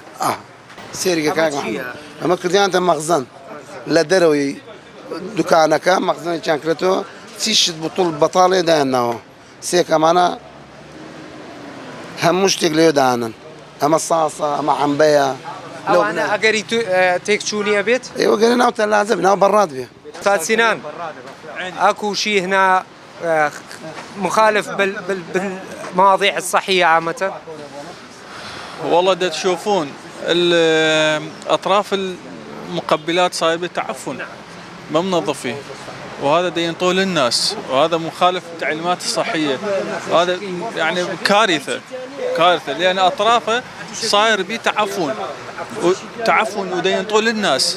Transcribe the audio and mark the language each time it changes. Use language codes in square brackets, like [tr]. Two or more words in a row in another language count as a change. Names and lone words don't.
[ckb] سێریگەکە ئەمە کردیانتە مەخزن لە دەرەوەی دوکانەکە مەخزنێکیان کرێتەوە چی شت بوتڵ بەتاڵێ دایانناوە سێک ئەمانە هەموو شتێک لێ دانن. ئەمە ساسە ئەمە عەمبەیە ئەوانە ئەگەری تێکچوونیە بێت ئێوە گەرە ناو تەلاجە ناو بەڕات بێ. [ar] أستاذ سنان أكو شيء هنا مخالف بالمواضيع الصحية عامة؟ والله دا تشوفون أطراف المقبلات صاير بتعفن ما منظفين، وهذا دا ينطوه للناس، وهذا مخالف التعليمات الصحية، وهذا يعني كارثة لأن أطرافه صاير بيه تعفن ودا ينطوه للناس.